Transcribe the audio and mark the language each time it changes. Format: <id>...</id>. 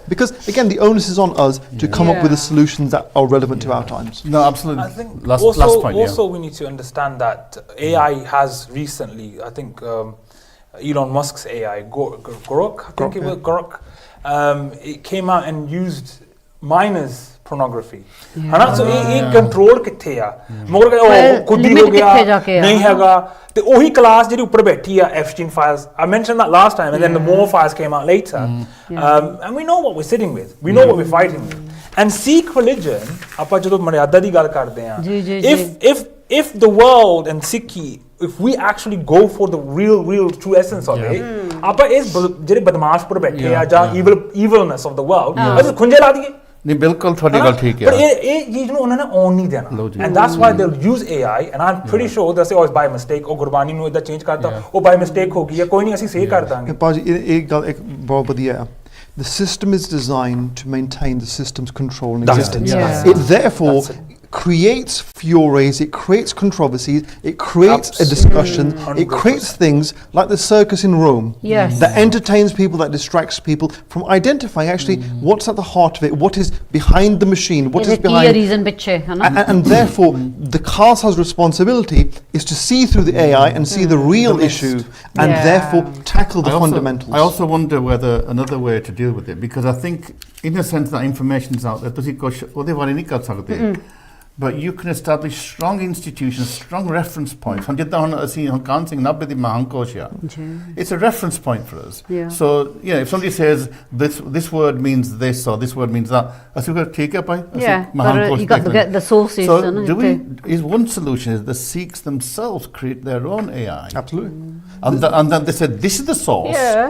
<en>Because again, the onus is on us to come up with the solutions that are relevant to our times. No, absolutely. I think last point. Also, we need to understand that AI has recently, I think Elon Musk's AI, Grok, I think it was Grok, it came out and used minors pornography.</en> <hi>है ना? So ये control किथे आ? मगर वो खुद ही हो गया नहीं हैगा.</hi> <pa>ਤੇ ਉਹੀ ਕਲਾਸ ਜਿਹੜੀ ਉੱਪਰ ਬੈਠੀ ਆ Epstein files.</pa> <en>I mentioned that last time, and then the more files came out later. And we know what we're sitting with. We know what we're fighting with. And Sikh religion,</en> <pa>ਆਪਾਂ ਜਦੋਂ ਮਰਿਆਦਾ ਦੀ ਗੱਲ ਕਰਦੇ ਆ,</pa> <en>if the world and Sikhi, if we actually go for the real true essence of it,</en> <pa>ਆਪਾਂ ਇਸ ਜਿਹੜੇ ਬਦਮਾਸ਼ ਪਰ ਬੈਠੇ ਆ ਜਾਂ</pa> <en>evilness of the world,</en> <pa>ਅਸੀਂ ਖੁੰਝੇ ਲਾ ਦਈਏ. ਨਹੀਂ ਬਿਲਕੁਲ ਤੁਹਾਡੀ ਗੱਲ ਠੀਕ ਪਰ ਹੈ ਇਹ ਚੀਜ਼ ਨੂੰ ਉਹਨਾਂ ਨੇ ਆਉਣ ਨਹੀਂ ਦੇਣਾ</pa> <en>and that's why they use AI and am pretty sure that's always by mistake</en> <pa>ਉਹ ਗੁਰਬਾਨੀ ਨੂੰ ਇਦਾਂ ਚੇਂਜ ਕਰਤਾ ਉਹ ਬਾਈ ਮਿਸਟੇਕ ਹੋ ਗਈ ਹੈ ਕੋਈ ਨਹੀਂ ਅਸੀਂ ਸਹੀ ਕਰ ਦਾਂਗੇ ਭਾਜੀ ਇਹ ਗੱਲ ਇੱਕ ਬਹੁਤ ਵਧੀਆ</pa> <en>The system is designed to maintain the system's control and existence. It therefore creates furores, it creates controversies, it creates a discussion, it creates things like the circus in Rome that entertains people, that distracts people from identifying actually what's at the heart of it, what is behind the machine, what is behind and therefore the cast has responsibility is to see through the AI and see the real issue and therefore tackle the fundamentals. I also wonder whether another way to deal with it, because I think in a sense that information is out there,</en> <pa>ਤੁਸੀਂ ਕੁਝ ਉਹਦੇ ਬਾਰੇ ਨਹੀਂ ਕਰ ਸਕਦੇ</pa> <en>but you can establish strong institutions, strong reference points.</en> <pa>ਹੁਣ ਜਿੱਦਾਂ ਹੁਣ ਅਸੀਂ ਹਰਕਾਨ ਸਿੰਘ ਨਾਭੇ ਦੀ ਮਹਾਂਕੋਸ਼ ਆ</pa> <en>it's a reference point for us. So if somebody says this word means this or this word means that,</en> <pa>ਅਸੀਂ ਕਹਾਂ ਠੀਕ ਹੈ ਭਾਈ ਅਸੀਂ ਮਹਾਂਕੋਸ਼</pa> <en>you got to get the sources. So is one solution is the Sikhs themselves create their own AI. Absolutely. And then they said this is the source.</en>